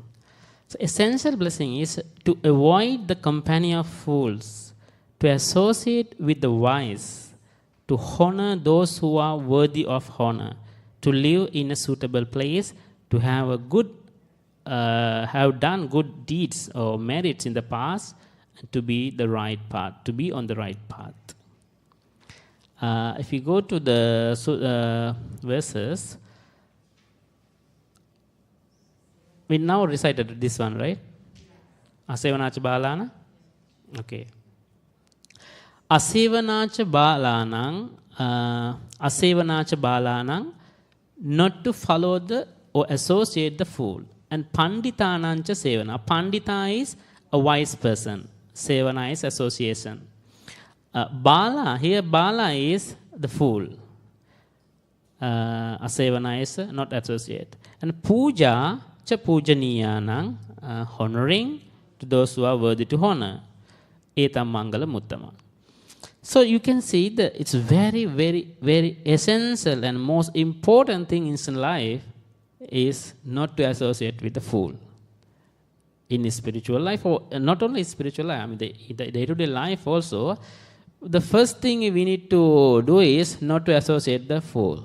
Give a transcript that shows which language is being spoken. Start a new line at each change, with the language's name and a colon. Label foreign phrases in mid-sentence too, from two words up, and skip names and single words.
English: So essential blessing is to avoid the company of fools, to associate with the wise, to honor those who are worthy of honor, to live in a suitable place, to have have done good deeds or merits in the past, and to be the right path, to be on the right path. If you go to the verses, we now recited this one, right?
Pali: Asevanacha balana? Okay. Asevanacha balanang,
English: not to follow or associate the fool.
Pali: And panditanancha sevana.
English: Pandita is a wise person. Sevana is association. Bala is the fool. Asevana is not associate. And
Pali: puja, pujaniyanang,
English: honoring to those who are worthy to honor.
Pali: Etam mangala muttama.
English: So you can see that it's very, very, very essential and most important thing in life is not to associate with the fool. In spiritual life, or not only spiritual life, I mean the day-to-day life also, the first thing we need to do is not to associate the fool.